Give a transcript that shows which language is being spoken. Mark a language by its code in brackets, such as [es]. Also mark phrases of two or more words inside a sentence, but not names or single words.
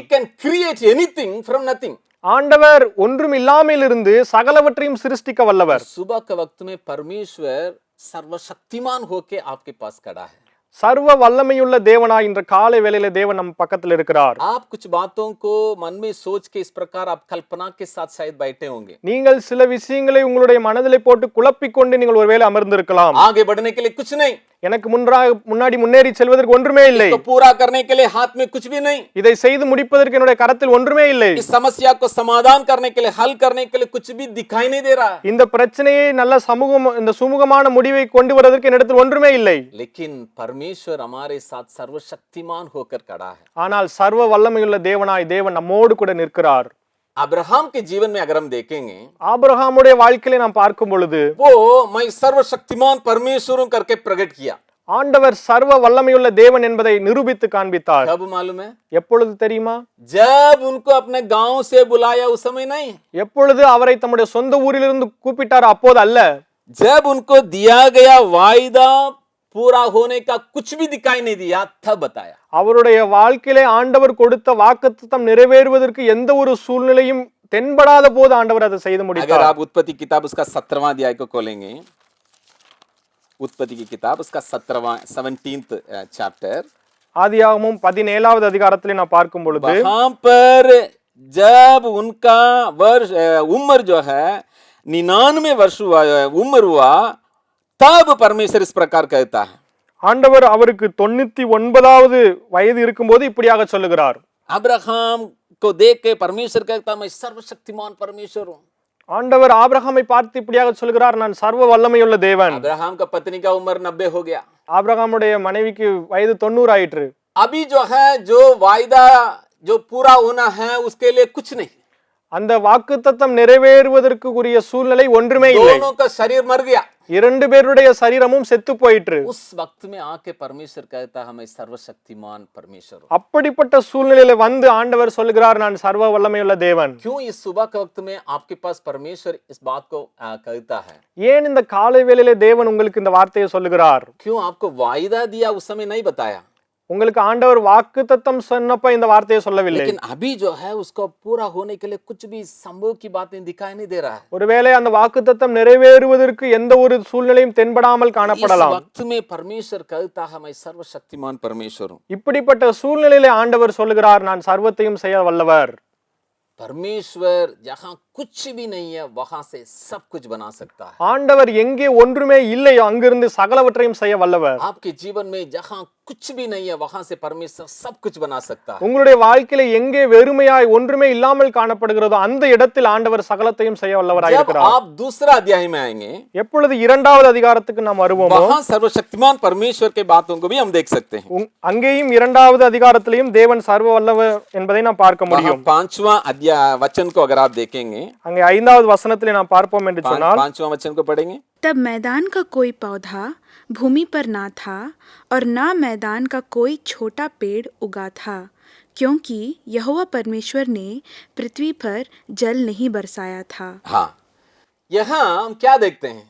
[en] He can create anything from nothing. [ta] ஆண்டவர் ஒன்றும் இல்லாமையிலிருந்து சகலவற்றையும் சிருஷ்டிக்க வல்லவர். [hi] सुबह के वक्त में परमेश्वर सर्वशक्तिमान होके आपके पास खड़ा है. [ta] சர்வ வல்லமையுள்ள தேவனாய் இன்ற காலை வேளையில தேவன் நம்ம பக்கத்தில் இருக்கிறார். [hi] आप कुछ बातों को मन में सोच के इस प्रकार आप कल्पना के साथ शायद बैठे होंगे. [ta] நீங்கள் சில விஷயங்களை உங்களுடைய மனதிலே போட்டு குழப்பிக்கொண்டு நீங்கள் ஒருவேளை அமர்ந்திருக்கலாம். [hi] आगे बढ़ने के लिए कुछ नहीं, [ta] எனக்கு முன்னாடி முன்னேறி செல்வதற்கு ஒன்றுமே இல்லை. [hi] इसको पूरा करने के लिए हाथ में कुछ भी नहीं, [ta] இதை செய்து முடிப்பதற்கு என்னுடைய கரத்தில் ஒன்றுமே இல்லை. [hi] इस समस्या को समाधान करने के लिए हल करने के लिए कुछ भी दिखाई नहीं दे रहा है. [ta] இந்த பிரச்சனையை நல்ல இந்த சுமூகமான முடிவை கொண்டு வருவதற்கு என்னிடத்தில் ஒன்றுமே இல்லை. [hi] लेकिन परमेश्वर हमारे साथ सर्वशक्तिमान होकर खड़ा है. [ta] ஆனால் சர்வ வல்லமையுள்ள தேவன் நம்மோடு கூட நிற்கிறார். [hi] अब्राहम के जीवन में अगर हम देखेंगे, [ta] ஆபிரகாமுடைய வாழ்க்கையை நாம் பார்க்கும் பொழுது [hi] वो मैं सर्वशक्तिमान परमेश्वर हूं करके प्रकट किया. [ta] ஆண்டவர் சர்வ வல்லமையுள்ள தேவன் என்பதை நிரூபித்து காண்பித்தார். [hi] कब मालूम है? [ta] எப்பொழுது தெரியுமா? [hi] जब उनको अपने गांव से बुलाया उस समय नहीं, [ta] எப்பொழுது அவரை தம்முடைய சொந்த ஊரிலிருந்து கூப்பிட்டார் அப்போது அல்ல. [hi] जब उनको दिया गया वायदा पूरा होने का कुछ भी दिखाई नहीं दिया तब बताया. [ta] அவருடைய வாழ்க்கையிலே ஆண்டவர் கொடுத்த வாக்குத்தத்தம் நிறைவேறுவதற்கு எந்த ஒரு சூழ்நிலையும் தென்படாத போது ஆண்டவர் அதை செய்து [hi] अगर [ta] முடித்தார். [hi] आप उत्पत्ति किताब उसका 17वां अध्याय को खोलेंगे, उत्पत्ति की किताब उसका 17th चैप्टर, [ta] ஆதியாகமம் 17வது அதிகாரத்திலே நான் பார்க்கும் பொழுது [hi] वहां पर जब उनका वर्ष उम्र जो है 99 वर्ष उम्र हुआ, तब परमेश्वर इस प्रकार कहता है. [ta] ஆண்டவர் அவருக்கு 99வது வயது இருக்கும்போது இப்படியாக சொல்லுகிறார். [hi] अब्राहम को देख के परमेश्वर कहता मैं सर्वशक्तिमान परमेश्वर हूं. [ta] ஆண்டவர் ஆபிரகாமை பார்த்து இப்படியாக சொல்கிறார், நான் சர்வ வல்லமையுள்ள தேவன். [hi] अब्राहम का पत्नी का उम्र 90 हो गया. [ta] ஆபிரகாமுடைய மனைவிக்கு வயது 90 ஆயிற்று. [hi] अभी जो है जो वायदा जो पूरा होना है उसके लिए कुछ नहीं. [ta] அந்த வாக்குத்தத்தம் நிறைவேறுவதற்கு உரிய சூழ்நிலை ஒன்றுமே இல்லை. [hi] दोनों का शरीर मर गया. [ta] இரண்டு பேருடைய சரீரமும் செத்து போயிற்று. [hi] उस वक्त में आके परमेश्वर कहता है मैं सर्वशक्तिमान परमेश्वर हूं. [ta] அப்படிப்பட்ட சூழ்நிலையில வந்து ஆண்டவர் சொல்கிறார், நான் சர்வ வல்லமையுள்ள தேவன். [hi] क्यों इस सुबह के वक्त में आपके पास परमेश्वर इस बात को कहता है? [ta] ஏன் இந்த காலை வேளையிலே தேவன் உங்களுக்கு இந்த வார்த்தையை சொல்லுகிறார்? [hi] क्यों आपको वायदा दिया उस समय नहीं बताया? [ta] உங்களுக்கு ஆண்டவர் வாக்குத்தத்தம் சொன்னப்ப இந்த வார்த்தையை சொல்லவில்லை. [hi] लेकिन अभी जो है उसको पूरा होने के लिए कुछ भी संभव की बातें दिखाई नहीं दे रहा है। [ta] ஒருவேளை அந்த வாக்குத்தத்தம் நிறைவேறுவதற்கு எந்த ஒரு சூழ்நிலையும் தென்படாமல் [hi] इस [ta] காணப்படலாம். [hi] वक्त में परमेश्वर कहता है मैं सर्वशक्तिमान परमेश्वर हूँ। [ta] இப்படிப்பட்ட சூழ்நிலையிலே ஆண்டவர் சொல்லுகிறார், நான் சர்வத்தையும் செய்ய வல்லவர். [hi] परमेश्वर जहाँ कुछ भी नहीं है वहां से सब कुछ बना सकता है। [ta] ஆண்டவர் எங்கே ஒன்றுமே இல்லையோ அங்கிருந்து சகலவற்றையும் செய்ய வல்லவர். [hi] आपके जीवन में जहाँ कुछ भी नहीं है वहां से परमेश्वर सब कुछ बना सकता है। [ta] உங்களுடைய வாழ்க்கையில எங்கே வெறுமையாய் ஒன்றுமே இல்லாமல் காணப்படுகிறதோ அந்த இடத்தில் ஆண்டவர் சகலத்தையும் செய்ய வல்லவராய் [hi] जब [ta] இருக்கிறார். [hi] आप दूसरा अध्याय में आएंगे [ta] எப்பொழுது இரண்டாவது அதிகாரத்துக்கு நாம் வருவோமோ [hi] वहां सर्वशक्तिमान परमेश्वर के बातों को भी हम देख सकते हैं। [ta] அங்கேயும் இரண்டாவது அதிகாரத்திலையும் தேவன் சர்வ வல்லவர் என்பதை நாம் பார்க்க முடியும். [hi] पांचवा अध्याय वचन को अगर आप देखेंगे, [ta] அங்கே ஐந்தாவது வசனத்திலே நாம் பார்ப்போம் என்று சொன்னால், [hi] पांचवा वचन को पढ़ेंगे। तब मैदान का कोई पौधा भूमि पर ना था और ना मैदान का कोई छोटा पेड़ उगा था, क्योंकि यहोवा परमेश्वर ने पृथ्वी पर जल नहीं बरसाया था। हाँ, यहाँ हम क्या देखते हैं?